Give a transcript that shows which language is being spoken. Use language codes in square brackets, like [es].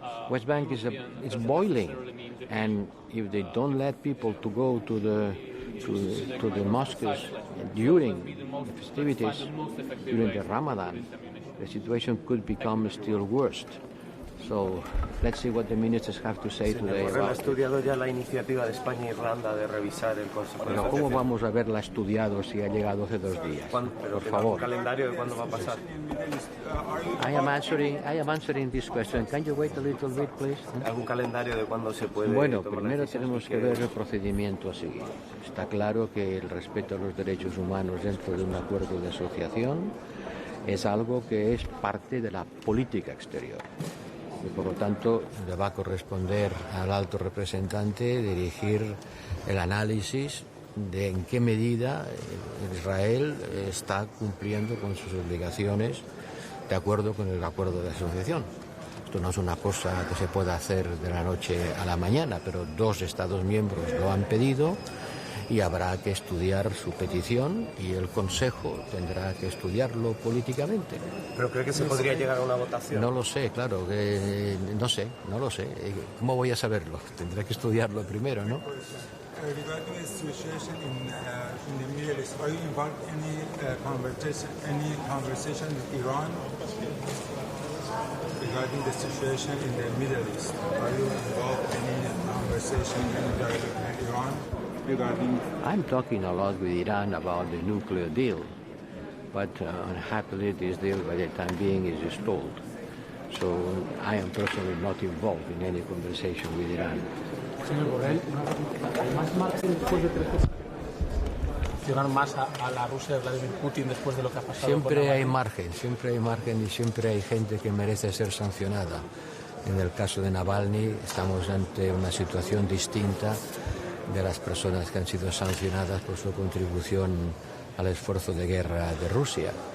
[en] West Bank is boiling, and if they don't let people to go to the mosques during the festivities, during the Ramadan, the situation could become still worse. So let's see what the ministers have to say today. [es] ¿Ha estudiado ya la iniciativa de España e Irlanda de revisar el Consejo de Pero ¿cómo vamos a verla estudiado si ha llegado hace 2 días? Por favor. ¿Un calendario de cuándo va a pasar? [en] I am answering this question. Can you wait a little bit, please? [es] ¿Algún calendario de cuándo se puede Bueno, tomar primero decisiones? tenemos que ver el procedimiento a seguir. Está claro que el respeto a los derechos humanos dentro de un acuerdo de asociación es algo que es parte de la política exterior. Y por lo tanto, le va a corresponder al alto representante dirigir el análisis de en qué medida Israel está cumpliendo con sus obligaciones de acuerdo con el acuerdo de asociación. Esto no es una cosa que se pueda hacer de la noche a la mañana, pero 2 Estados miembros lo han pedido y habrá que estudiar su petición y el Consejo tendrá que estudiarlo políticamente. ¿Pero cree que se podría llegar a una votación? No lo sé, claro, no lo sé. ¿Cómo voy a saberlo? Tendré que estudiarlo primero, ¿no? [en] Regarding the situation in the Middle East, are you involved in any conversation with Iran? Regarding the situation in the Middle East, are you involved in any conversation with Iran? I'm talking a lot with Iran about the nuclear deal, but unhappily this deal by the time being is stalled. So I am personally not involved in any conversation with Iran. [es] Señor Borrell, ¿hay más margen después de 3 meses? ¿Sancionar más a la Rusia de Vladimir Putin después de lo que ha pasado? Siempre hay margen y siempre hay gente que merece ser sancionada. En el caso de Navalny estamos ante una situación distinta de las personas que han sido sancionadas por su contribución al esfuerzo de guerra de Rusia.